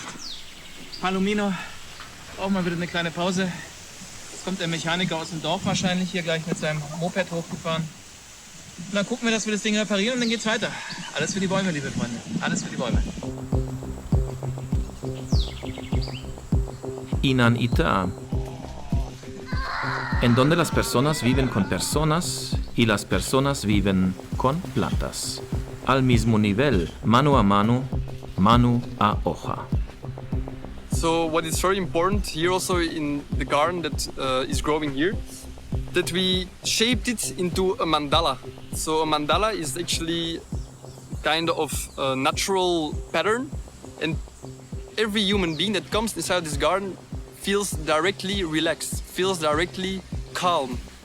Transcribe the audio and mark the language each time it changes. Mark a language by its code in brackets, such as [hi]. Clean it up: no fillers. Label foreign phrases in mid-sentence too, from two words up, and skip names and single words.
[de] Palomino, brauchen wir wieder eine kleine Pause. Jetzt kommt der Mechaniker aus dem Dorf wahrscheinlich hier gleich mit seinem Moped hochgefahren. Und dann gucken wir, dass wir das Ding reparieren und dann geht's weiter. Alles für die Bäume, liebe Freunde. Alles für die Bäume. [es] Inanita, en donde las personas viven con personas y las personas viven con plantas. Al mismo nivel, mano a mano, mano a hoja. [en] So what is very important here also in the garden that is growing here, that we shaped it into a mandala. So a mandala is actually kind of a natural pattern, and every human being that comes inside this garden feels directly relaxed, feels directly calm.